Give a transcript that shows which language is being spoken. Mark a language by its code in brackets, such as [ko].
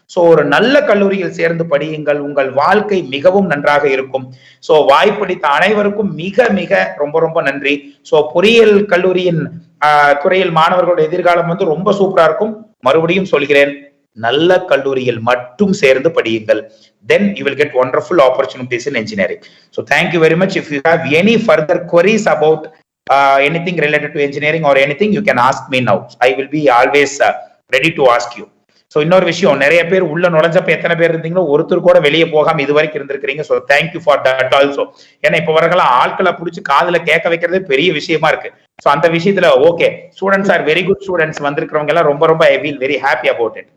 [ta] ஒரு நல்ல கல்லூரியில் சேர்ந்து படியுங்கள். உங்கள் வாழ்க்கை மிகவும் நன்றாக இருக்கும். வாய்ப்பளித்த அனைவருக்கும் மிக மிக ரொம்ப ரொம்ப நன்றி. பொறியியல் கல்லூரியின் துறையில் மாணவர்களோட எதிர்காலம் வந்து ரொம்ப சூப்பரா இருக்கும். மறுபடியும் சொல்கிறேன், நல்ல கல்லூரியில் மட்டும் சேர்ந்து படியுங்கள். [en] Then you will get wonderful opportunities in engineering. So thank you very much. If you have any further queries about anything related to engineering or anything, you can ask me now. I will be always ready to ask you. [ta] இன்னொரு விஷயம், நிறைய பேர் உள்ள நுழைஞ்சப்ப எத்தனை பேர் இருந்தீங்களோ ஒருத்தர் கூட வெளியே போகாம இது வரைக்கும் இருந்திருக்கிறீங்க. [en] Thank you for that also. [ta] ஏன்னா இப்ப வரலாம் ஆட்களை பிடிச்சி காதுல கேட்க வைக்கிறதே பெரிய விஷயமா இருக்கு. அந்த விஷயத்துல okay, [en] Students are very good students. [ta] வந்திருக்கிறவங்க எல்லாம் ரொம்ப ரொம்ப [en] I feel very happy about it.